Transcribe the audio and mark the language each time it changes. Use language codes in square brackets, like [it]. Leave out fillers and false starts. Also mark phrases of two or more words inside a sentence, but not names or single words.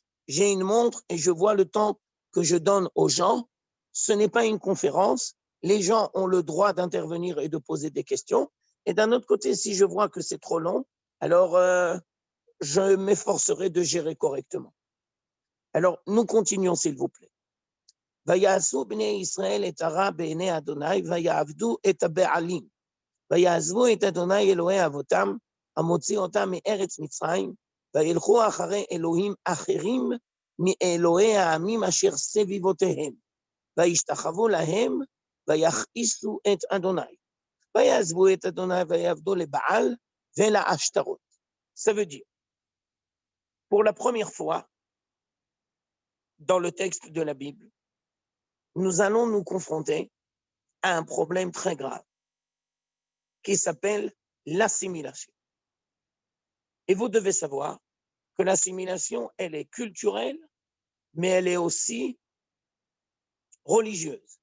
[fr] J'ai une montre et je vois le temps que je donne aux gens. Ce n'est pas une conférence. Les gens ont le droit d'intervenir et de poser des questions. Et d'un autre côté, si je vois que c'est trop long, alors je m'efforcerai de gérer correctement. Alors, nous continuons, s'il vous plaît. [he] ויעשו בני ישראל את הרע בעיני אדוני, ויעבדו את הבעלים. ויעזבו את אדוני אלוהי אבותם, המוציא אותם מארץ מצרים, וילכו אחרי אלוהים אחרים מאלוהי העמים אשר סביבותיהם. וישתחוו להם, ויכעיסו את אדוני. ויעזבו את אדוני, ויעבדו לבעל ולעשתרות. [fr] Ça veut dire, pour la première fois, dans le texte de la Bible, nous allons nous confronter à un problème très grave qui s'appelle l'assimilation. Et vous devez savoir que l'assimilation, elle est culturelle, mais elle est aussi religieuse.